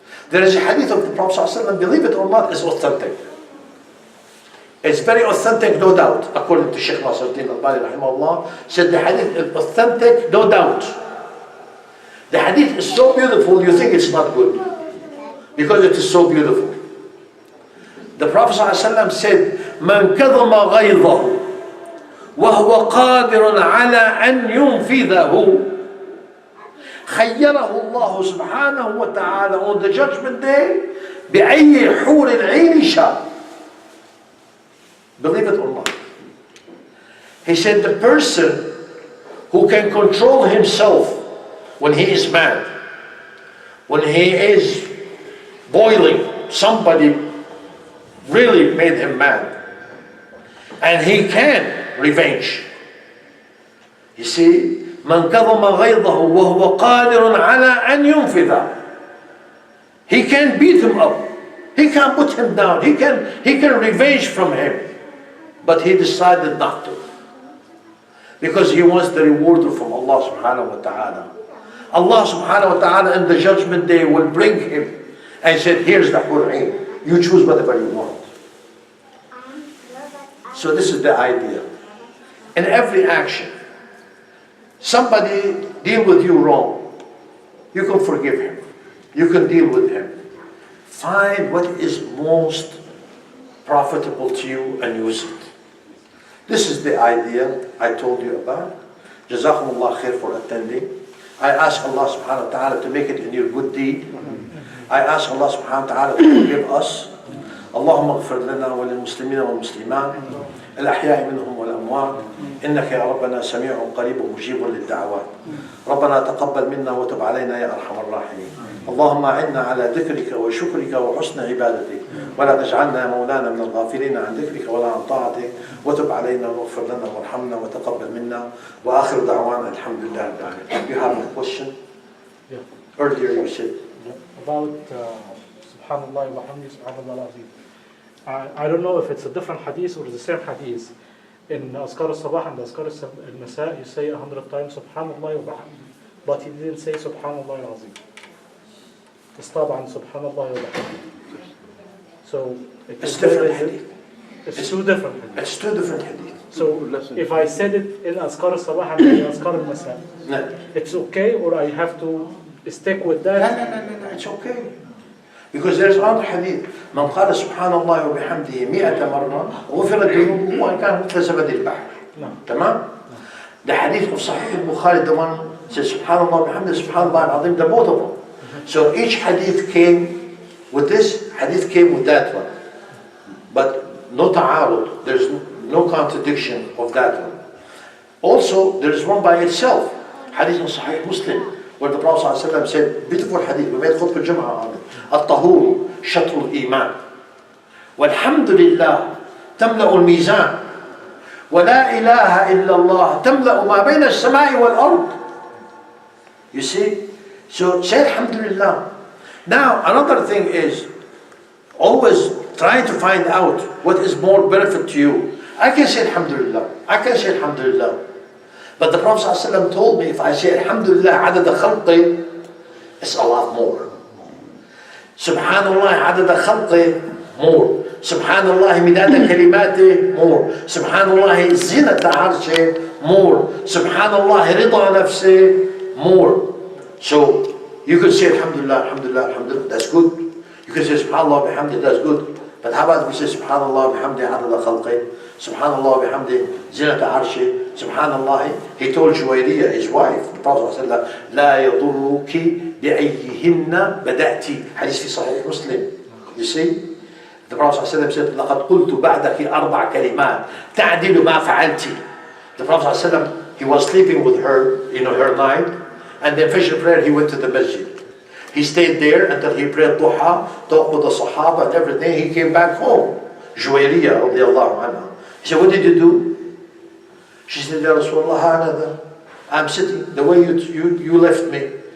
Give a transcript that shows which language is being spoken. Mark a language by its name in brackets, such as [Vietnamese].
[English] There is a hadith of the Prophet ﷺ, believe it or not, is authentic. It's very authentic, no doubt, according to Shaykh Nasruddin Albani rahimahullah, said the hadith is authentic, no doubt. The hadith is so beautiful, you think it's not good, because it is so beautiful. [Arabic] The Prophet ﷺ said, مَنْ كَظَمَ غَيْظَهُ وَهُوَ قَادِرٌ عَلَىٰ أَنْ يُنْفِذَهُ خَيَّرَهُ اللَّهُ سُبْحَانَهُ وَتَعَالَى [English] on the judgment day [Arabic] بِأَيِّ حُورِ الْعِينِ شَاءَ. [English] Believe it or not. He said the person who can control himself when he is mad, when he is boiling, somebody really made him mad, and he can revenge. [Arabic] You see, من كظم غيظه وهو قادر على أن ينفذ. [English] He can beat him up. He can put him down. He can revenge from him. But he decided not to. Because he wants the reward from Allah subhanahu wa ta'ala. Allah subhanahu wa ta'ala in the judgment day will bring him and said, here's the Qur'an. You choose whatever you want. So this is the idea. In every action, somebody deal with you wrong, you can forgive him. You can deal with him. Find what is most profitable to you and use it. This is the idea I told you about. Jazakumullah khair for attending. I ask Allah subhanahu wa ta'ala to make it in your good deed. I ask Allah subhanahu wa ta'ala to forgive us. [Arabic] اللهم اغفر لنا وللمسلمين والمسلمات الأحياء منهم والأموات إنك يا ربنا سميع قريب مجيب للدعوات. ربنا تقبل منا وتب علينا يا أرحم الراحمين. اللهم أعنا على ذكرك وشكرك وحسن عبادتك ولا تجعلنا يا مولانا من الغافلين عن ذكرك ولا عن طاعتك وتب علينا واغفر لنا وارحمنا وتقبل منا وآخر دعوانا الحمد لله رب العالمين. [English] You have a question? Yeah. Earlier you said About Subhanallah wa hamdi Subhanallah al-Azim. I don't know if it's a different hadith or the same hadith. In Azkar al-Sabah and Azkar al-Masa, you say 100 times Subhanallah wa bihamdi, but he didn't say Subhanallah al-Azim. It's [Arabic] طبعا [English] Subhanallah wa bihamdi. So it's different hadith. It's two different hadith. It's two different hadith. So if I said it in Azkar al-Sabah and in Azkar al-Masa, No. it's okay, or I have to stick with No, that? no, it's okay. Because there's another hadith. [Arabic] من قال سبحان الله وبحمده 100 مرة غفرت ذنوبه وإن كان مثل زبد البحر. تمام؟ [English] The hadith of Sahih al-Bukhari, the one says [Arabic] سبحان الله وبحمده سبحان الله العظيم, [English] the both of them. So each hadith came with this, hadith came with that one. But no ta'arud, there's no contradiction of that one. Also, there is one by itself. Hadith in Sahih Muslim. where the Prophet ﷺ said, beautiful hadith, we made khutbah Jum'ah on it. [Arabic] الطهور شطر الإيمان والحمد لله تملأ الميزان ولا إله إلا الله تملأ ما بين السماء والأرض. [English] You see? So say Alhamdulillah. Now another thing is always trying to find out what is more benefit to you. I can say Alhamdulillah. I can say Alhamdulillah. But the Prophet ﷺ told me if I say Alhamdulillah [Arabic] عدد خلقي, [English] it's a lot more. Subhanallah [Arabic] عدد خلقي, [English] more. Subhanallah midad kalimati, more. Subhanallah zinat arshi, more. Subhanallah rida nafsi, more. So you could say Alhamdulillah, Alhamdulillah, Alhamdulillah, that's good. You can say Subhanallah bihamdi, that's good. But how about if we say Subhanallah bihamdi adada khalqi, Subhanallah bihamdi zinata arshi, Subhanallah, he told Juwayriya, his wife, the Prophet ﷺ, [Arabic] لا يضرك بأيهن بدأتي. [English] Hadith [Arabic] في [English] Sahih Muslim. You see? [Arabic] The Prophet ﷺ said, لقد قلت بعدك أربع كلمات تعدل ما فعلت. [English] The Prophet ﷺ, he was sleeping with her, her night, and then Fajr prayer, he went to the masjid. He stayed there until he prayed duha, talked with the Sahaba and everything. He came back home. Juwayriya radiallahu anha. He said, what did you do? She said, Ya Rasulullah, I'm sitting the way you left me.